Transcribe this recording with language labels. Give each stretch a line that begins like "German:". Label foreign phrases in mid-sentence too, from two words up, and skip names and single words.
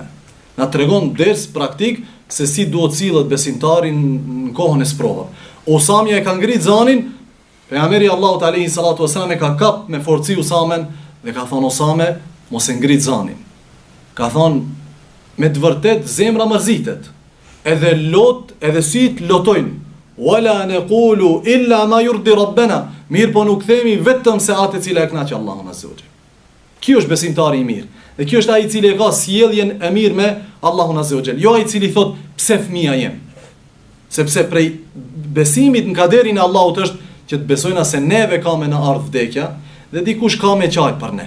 Albanian: Na tregon ders praktik se si duhet sillet besimtari në kohën e sprovave. Usamia e ka ngrit zonin, pejgamberi Allahut
Arabic: عليه الصلاة والسلام
Albanian: e ka kap me forci Usamen dhe ka thonë Usame, mos e ngrit zonin. Ka thonë me të vërtet zemra mërzitet. Edhe lot, edhe syt lotojnë.
Arabic: ولا نقول إلا ما يرضي ربنا.
Albanian: Mirë po nuk themi vetëm se atë cila e kënaq Allahun
Arabic: عز وجل.
Albanian: Ky është besimtari i mirë. Dhe ky është ai i cili ka sjelljen e mirë me Allahun
Arabic: عز وجل.
Albanian: Jo ai i cili thot pse fëmia jem. Sepse prej besimit në kaderin e Allahut është që të besojna se neve ka me në ardh vdekja dhe dikush ka me qaj për ne.